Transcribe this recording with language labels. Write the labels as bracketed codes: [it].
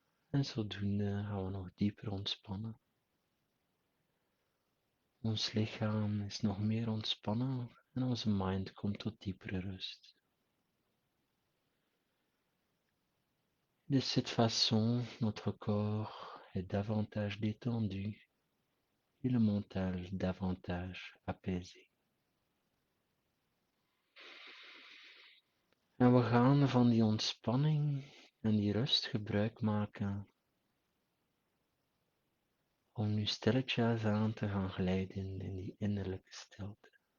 [nl] En zodoende gaan we nog dieper ontspannen. Ons lichaam is nog meer ontspannen en onze mind komt tot diepere rust. [fr] De cette façon, notre corps est davantage détendu et le mental davantage apaisé. [nl] En we gaan van die ontspanning en die rust gebruik maken om nu stilletjes aan te gaan glijden in die innerlijke stilte.